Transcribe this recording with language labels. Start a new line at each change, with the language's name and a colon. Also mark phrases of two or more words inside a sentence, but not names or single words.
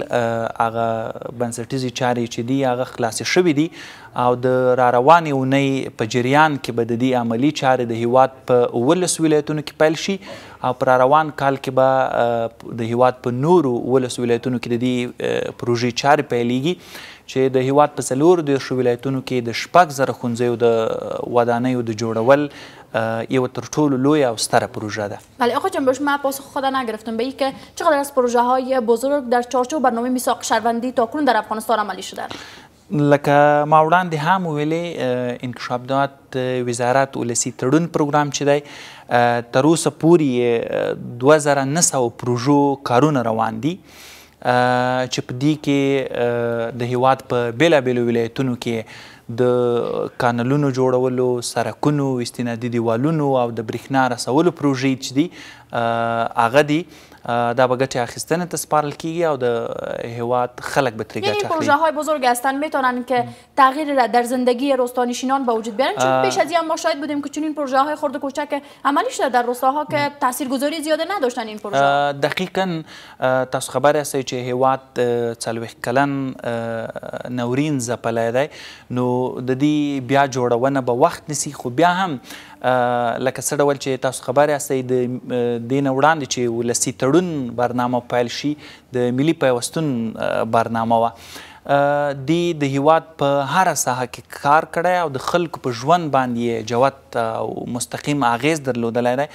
Pashto: هغه بنسټیزې چارې چې دي هغه خلاصې شوې دي او د راروانې اونۍ په جریان کې به د دې عملي چارې د هیواد په 19 ولایتونو کې پیل شي او په راروان کال کې به د هیواد په نورو 19 ولایتونو کې د دې پروژې چارې پیلیږي چې د هیواد په 34 ولایتونو کې د 6,000 ښوونځیو د ودانیو د جوړول یو تر ټولو لوی او ستره پروژه ده.
Persian: بله آقای جنبش، من پاسخ خود نگرفتم به اینکه چقدر از پروژه های بزرگ در چارچوب برنامه میثاق شهروندی تاکنون در افغانستان عملی شده؟
Pashto: لکه ما وړاندې هم ویلې انکشاف دهات وزارت ولسي تړون پروګرام چې دی تر اوسه پورې 2,900 پروژو کارونه روان دي چې په دې کې د هیواد په بیلابیلو ولایتونو کې د کانالونو جوړولو، سرکونو، استنادي دیوالونو او د برېښنا رسولو پروژې چې دي هغه دي دا به ګټې اخیستنې ته سپارل کیږي او د هیواد خلک به ترې ګټه اخلي.
Persian: این پروژه های بزرگ هستند میتونن که تغییر در زندگی روستانشینان به وجود بیارن؟ چون پیش از این ما شاهد بودیم که چون این پروژه های خرد و کوچک عملی شده در روستاها که تاثیرگذاری زیاده نداشتن این پروژه.
Pashto: دقیقاً تاسو خبر هستئ چې هیواد 40 کلن نورین ځپلی دی نو د دې بیا جوړونه به وخت نیسي خو بیا هم لکه څه ډول چې تاسو خبر یاستئ د دې نه وړاندې چې ولسي تړون برنامه پیل شي د ملي پیوستون برنامه وه د هیواد په هره ساحه کې کار کړی او د خلکو په ژوند باندې یې جوت مثبت او مستقیم اغیز درلودلی دی.